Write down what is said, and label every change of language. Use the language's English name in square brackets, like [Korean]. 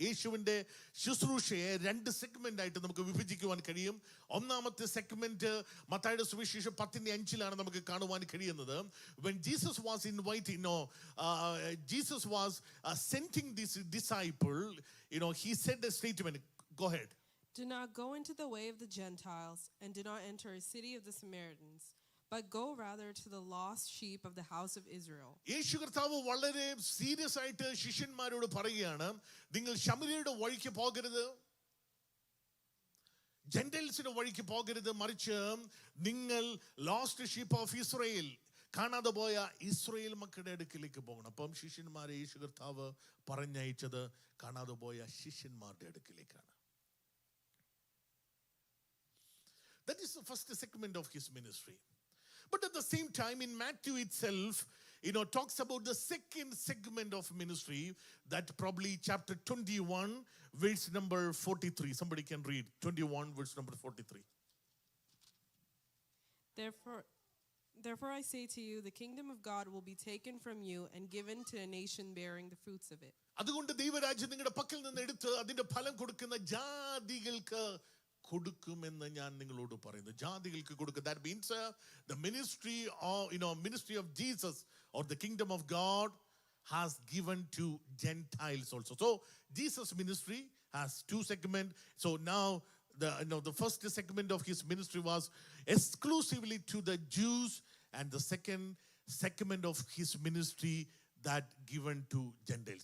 [Malayalam] യേശുവിന്റെ ശുശ്രൂഷയെ രണ്ട് സെഗ്മെന്റ് ആയിട്ട് നമുക്ക് വിഭജിക്കുവാൻ കഴിയും. ഒന്നാമത്തെ സെഗ്മെന്റ് മത്തായിയുടെ സുവിശേഷം 10:5 നമുക്ക് കാണുവാൻ കഴിയുന്നത്. [English] When Jesus was inviting, Jesus was sending this disciple, he said a statement. Go ahead. Do not go into the way of the Gentiles, and do not enter a city of the Samaritans, but go rather to the lost sheep of the house of Israel. [Malayalam] യേശു കർത്താവ് വളരെ serious ആയിട്ട് ശിഷ്യന്മാരോട് പറയുകയാണ്, നിങ്ങൾ ശമര്യരുടെ വഴിക്ക് പോകരുത്, ജെന്റൈൽസിന്റെ വഴിക്ക് പോകരുത്, മറിച്ച് നിങ്ങൾ [English] lost sheep of Israel, [Malayalam] കാണാതെ പോയ ഇസ്രായേൽ മക്കളുടെ അടുക്കിലേക്ക് പോകണം. അപ്പം ശിഷ്യന്മാരെ യേശു കർത്താവ് പറഞ്ഞയച്ചത് കാണാതെ പോയ ശിഷ്യന്മാരുടെ അടുക്കിലേക്കാണ്. [English] That is the first segment of his ministry. But at the same time, in Matthew itself, talks about the second segment of ministry, that probably chapter 21, verse number 43. Somebody can read 21, verse number 43. Therefore I say to you, the kingdom of God will be taken from you and given to a nation bearing the fruits of it. [Malayalam] അതുകൊണ്ട് ദൈവരാജ്യം നിങ്ങളുടെ പക്കൽ നിന്ന് എടുത്ത് അതിന്റെ ഫലം കൊടുക്കുന്ന ജാതികൾക്ക് കൊടുക്കുമെന്ന് ഞാൻ നിങ്ങളോട് പറയുന്നു. ജാതികൾക്ക് കൊടുക്കുക. [English] That means the ministry of Jesus or the kingdom of God has given to Gentiles also. So Jesus' ministry has two segments. So now the first segment of his ministry was exclusively to the Jews, and the second segment of his ministry that given to Gentiles.